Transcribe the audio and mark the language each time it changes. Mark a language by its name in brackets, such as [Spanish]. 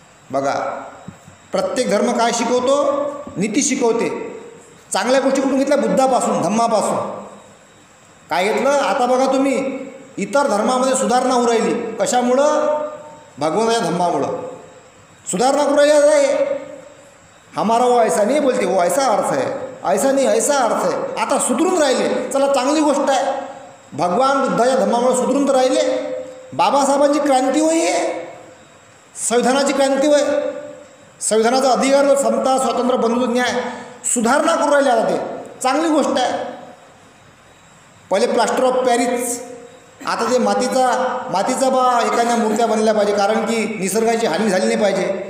[Marathi] बघा, प्रत्येक धर्म काय शिकवतो? नीती शिकवते. चांगल्या गोष्टी कुठून घेतल्या? बुद्धापासून, धम्मापासून. काय घेतलं? आता बघा तुम्ही, इतर धर्मामध्ये सुधारणा होऊ राहिली. कशामुळं? भगवंताच्या धम्मामुळं सुधारणा करू राहिली आहे. [Hindi] हमारा वो ऐसा नहीं बोलते, वो ऐसा अर्थ है, ऐसा नहीं ऐसा अर्थ है. [Marathi] आता सुधरून राहिले. चला चांगली गोष्ट आहे. भगवान बुद्धाच्या धम्मामुळे सुधरून तर राहिले. बाबासाहेबांची क्रांती होय, संविधानाची क्रांती होय. संविधानाचा अधिकार व समता, स्वातंत्र्य, बंधुत्व, न्याय सुधारणा करू राहिले. आता ते चांगली गोष्ट आहे. पहिले प्लास्टर ऑफ पॅरिस, आता ते मातीचा एखाद्या मूर्त्या बनल्या पाहिजे, कारण की निसर्गाची हानी झाली नाही पाहिजे.